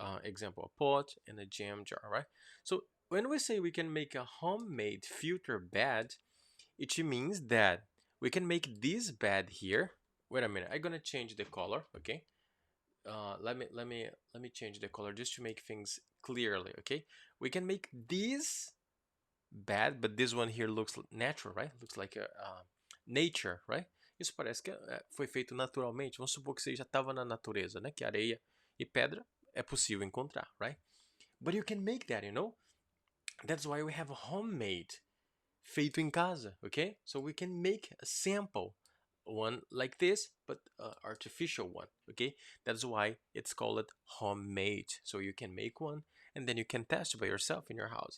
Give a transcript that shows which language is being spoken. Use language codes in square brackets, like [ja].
[en] Example, a pot and a jam jar, right? So when we say we can make a homemade filter bed, it means that we can make this bed here. Wait a minute, I'm gonna change the color, okay? Let me change the color just to make things clearly, okay? We can make this bad, but this one here looks natural, right? Looks like a nature, right? [pt] Isso parece que foi feito naturalmente. Vamos supor que você já estava na natureza, né? Que areia e pedra é possível encontrar, right? [en] But you can make that, you know? That's why we have a homemade, [pt] feito em casa, [en] okay? So we can make a sample one like this, but artificial one, okay? That's why it's called homemade. So you can make one and then you can test it by yourself in your house.